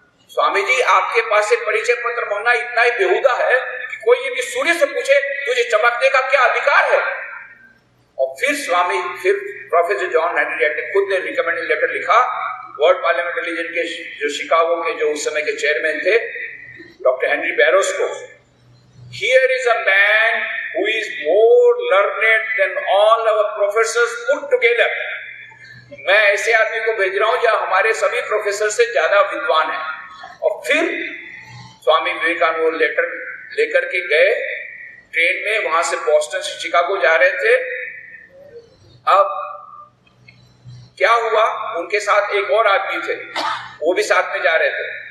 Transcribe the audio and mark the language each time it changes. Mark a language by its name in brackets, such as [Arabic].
[Hindi] स्वामी जी आपके पास से परिचय पत्र मांगना इतना ही बेहुदा है कि कोई यदि सूर्य से पूछे तुझे चमकने का क्या अधिकार है। और फिर प्रोफेसर जॉन हेनरी राइट ने खुद ने रिकमेंडेशन लेटर लिखा वर्ल्ड पार्लियामेंट रिलीजन के जो शिकागो के जो उस समय के चेयरमैन थे डॉक्टर हेनरी बैरोस को। [English] Here is a man who is more learned than all our professors put together. [Hindi] मैं ऐसे आदमी को भेज रहा हूं जो हमारे सभी प्रोफेसर से ज्यादा विद्वान है। और फिर स्वामी विवेकानंद वो लेटर लेकर के गए ट्रेन में, वहां से बॉस्टन से शिकागो जा रहे थे। अब क्या हुआ, उनके साथ एक और आदमी थे, वो भी साथ में जा रहे थे।